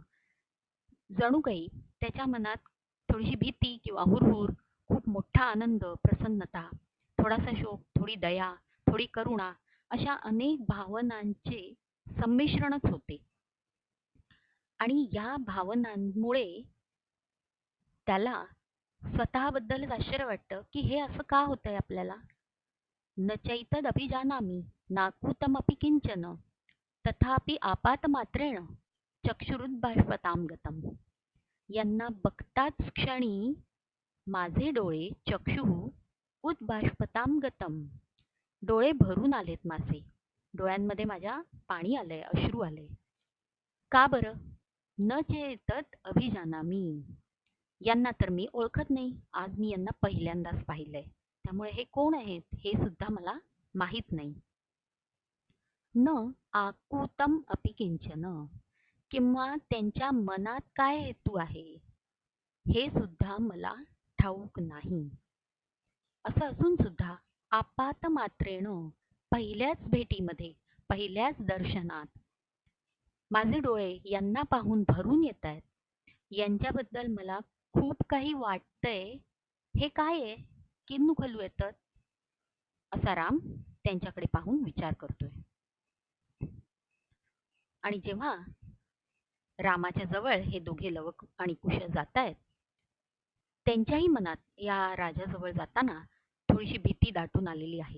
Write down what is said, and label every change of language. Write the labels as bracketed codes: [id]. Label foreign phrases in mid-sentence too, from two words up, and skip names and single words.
[mr] जणू काही त्याच्या मनात थोडीशी भीती किंवा हुरहुर, खूप मोठा आनंद, प्रसन्नता, थोडासा शोक, थोडी दया, थोडी करुणा अशा अनेक भावनांचे संमिश्रणच होते। आणि या भावनांमुळे त्याला स्वतःबद्दलच आश्चर्य वाटतं की हे असं का होतंय आपल्याला। [sa] न चैतदभिजानामि नाकूतमपि किंचन तथापि आपातमात्रेण चक्षुरुद्बाष्पतां गतम्। [mr] यांना बघताच क्षणी माझे डोळे [sa] चक्षुः उद्बाष्पतां गतम्, [mr] डोळे भरून आलेत माझे, डोळ्यांमध्ये माझ्या पाणी आलंय, अश्रू आले। का बरं? [sa] न चेतत अभिजानामि, [mr] यांना तर मी ओळखत नाही, आज मी यांना पहिल्यांदाच पाहिलंय, त्यामुळे हे कोण आहेत हे सुद्धा मला माहित नाही। [sa] न आकुतम अपि किंचन, [mr] किंवा त्यांच्या मनात काय हेतू आहे हे सुद्धा मला ठाऊक नाही। असं असून सुद्धा [sa] आपात मात्रेण, [mr] पहिल्याच भेटीमध्ये, पहिल्याच दर्शनात माझे डोळे यांना पाहून भरून येत आहेत, यांच्याबद्दल मला खूप काही वाटतंय, हे काय आहे, [sa] किन्नु खलु एतत्, [mr] असा राम त्यांच्याकडे पाहून विचार करतोय। आणि जेव्हा रामाच्या जवळ हे दोघे लव आणि कुश जात आहेत, त्यांच्याही मनात या राजाजवळ जाताना थोडीशी भीती दाटून आलेली आहे।